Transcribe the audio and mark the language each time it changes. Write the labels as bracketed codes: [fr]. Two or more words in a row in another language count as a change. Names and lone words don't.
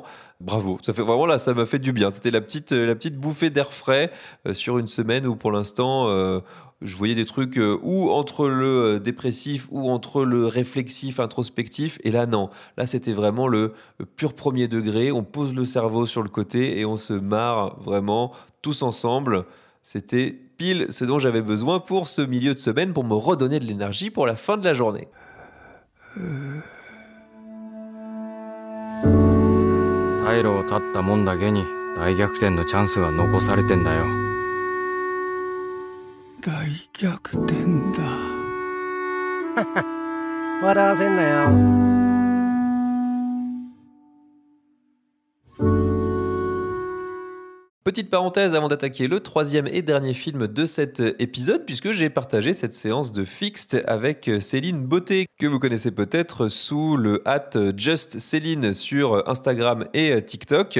[fr] Bravo, ça fait vraiment là, ça m'a fait du bien. C'était la petite bouffée d'air frais sur une semaine où pour l'instant je voyais des trucs ou entre le dépressif ou entre le réflexif, introspectif. Et là non, là c'était vraiment le pur premier degré. On pose le cerveau sur le côté et on se marre vraiment tous ensemble. C'était pile ce dont j'avais besoin pour ce milieu de semaine pour me redonner de l'énergie pour la fin de la journée. [ja] 退路を断ったもんだけに大逆転のチャンスが残されてんだよ。大逆転だ。笑わせんなよ。 [fr] Petite parenthèse avant d'attaquer le troisième et dernier film de cet épisode, puisque j'ai partagé cette séance de Fixed avec Céline Beauté, que vous connaissez peut-être sous le @JustCéline sur Instagram et TikTok.